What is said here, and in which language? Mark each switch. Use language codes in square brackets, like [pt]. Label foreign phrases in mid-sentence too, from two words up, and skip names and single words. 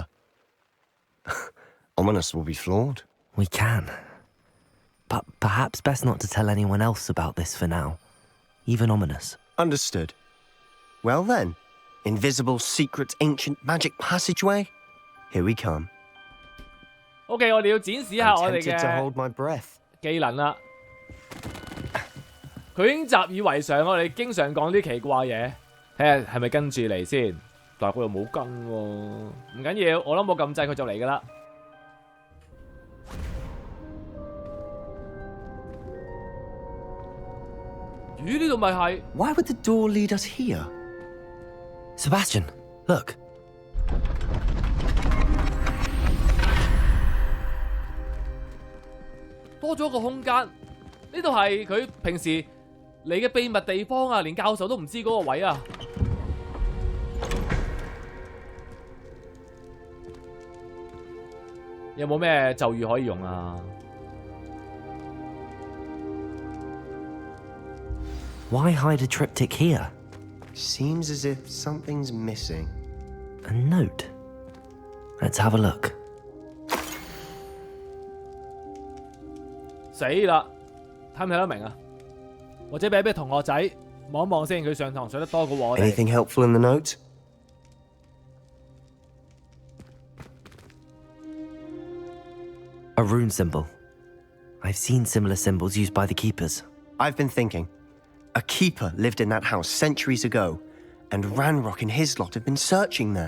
[en] Ominous will be flawed. We can. But perhaps best not to tell anyone else about this for now. Even Ominous. Understood. Well then, invisible, secret, ancient magic passageway? Here we come. [yue] OK， 我哋要展示下我哋 [en] Tempted to hold my breath. [yue] 嘅技能啦。佢已經習以為常，我哋經常講啲奇怪嘢，睇下係咪跟住嚟先。但係佢又冇跟喎，唔緊要，我諗我撳掣佢就嚟㗎啦。咦？呢度咪係 [en] Why would the door lead us here? Sebastian, look. [yue] 多咗個空間，呢度係佢平時嚟嘅秘密地方啊！連教授都唔知嗰個位啊！有冇咩咒語可以用啊？ [en] Why hide a triptych here? Seems as if something's missing. A note. Let's have a look. [yue] 死啦！睇唔睇得明啊？或者俾同學仔望一望先，佢上堂上得多過我哋。 [en] Anything helpful in the note? A rune symbol. I've seen similar symbols used by the keepers. I've been thinking. A keeper lived in that house centuries ago, and Ranrock and his lot have been searching there.